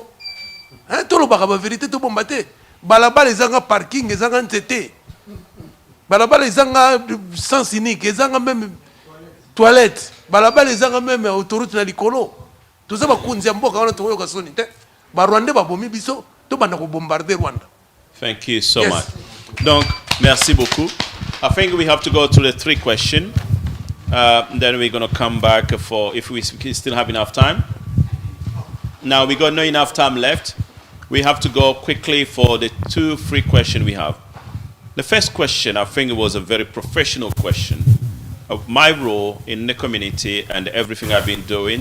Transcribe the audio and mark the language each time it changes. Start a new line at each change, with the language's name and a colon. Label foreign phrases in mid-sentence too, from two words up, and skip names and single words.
Lingala: Hein, tolo baka ba vérité to bomba te. Balabala ezanga parking, ezanga nzete. Balabala ezanga
French: sens unique,
Lingala: ezanga
French: même toilette.
Lingala: Balabala ezanga
French: même autoroute
Lingala: na likolo. Toza bakunzi ya mboka wana toyo kasoni te. Ba Rwanda ba bomi biso to banda ko bombarder Rwanda.
English: Thank you so much.
French: Donc, merci beaucoup.
English: I think we have to go to the 3 questions. Then we're going to come back for, if we still have enough time. Now, we got no enough time left. We have to go quickly for the 2 free questions we have. The first question, I think it was a very professional question of my role in the community and everything I've been doing.